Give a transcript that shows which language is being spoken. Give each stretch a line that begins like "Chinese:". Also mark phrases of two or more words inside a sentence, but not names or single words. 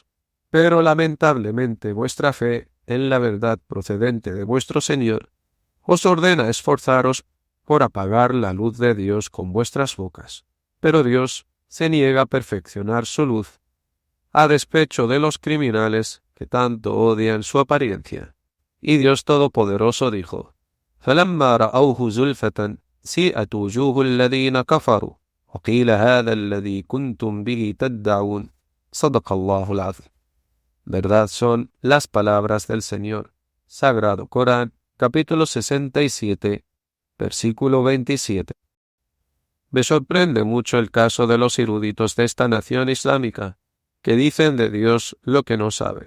Spanish: Pero lamentablemente vuestra fe en la verdad procedente de vuestro Señor os ordena esforzaros por apagar la luz de Dios con vuestras bocas. Pero Dios se niega a perfeccionar su luz, a despecho de los criminales que tanto odian su apariencia. Y Dios Todopoderoso dijo:
Arabic: فَلَمَّا رَأَوْهُ زُلْفَةً سِيئَتْ وُجُوهُ الَّذِينَ كَفَرُوا وَقِيلَ هَذَا الَّذِي كُنْتُمْ بِهِ تَدَّعُونَ صدق الله العظيم.
Spanish: Verdad son las palabras del Señor. Sagrado Corán, capítulo 67, versículo 27. Me sorprende mucho el caso de los eruditos de esta nación islámica, que dicen de Dios lo que no saben.